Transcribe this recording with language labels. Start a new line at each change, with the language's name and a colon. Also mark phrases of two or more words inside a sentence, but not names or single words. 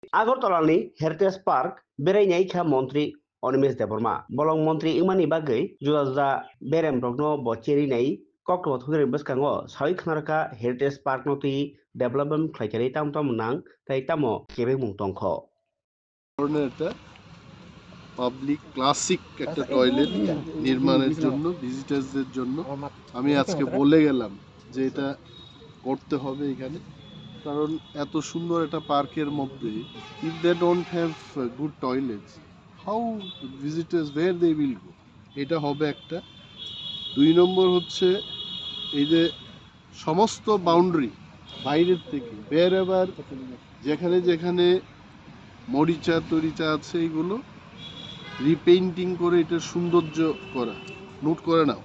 Kok Borok: Agartalani Heritage Park berai kha Mantri Onimesh Deborma bolong Mantri imani bagai juda berem rokno bocheri nai kokto thugre baskango sai khnarka Heritage Park noti development khlaikari tam nang tai tamo kebe mungtongkho
Bangla: ধরনের একটা
English: public classic
Bangla: একটা টয়লেট নির্মাণের জন্য ভিজিটার্সদের জন্য আমি আজকে বলে গেলাম যে এটা করতে হবে এখানে, কারণ এত সুন্দর একটা পার্কের মধ্যে
English: if they don't have good toilets how visitors where they will go.
Bangla: এটা হবে একটা। 2 নম্বর হচ্ছে এই যে সমস্ত বাউন্ডারি বাইরের থেকে বের এবার যেখানে যেখানে মরিচা তরিচা আছে এগুলো রিপেইন্টিং করে এটার সৌন্দর্য করা, নোট করে নাও।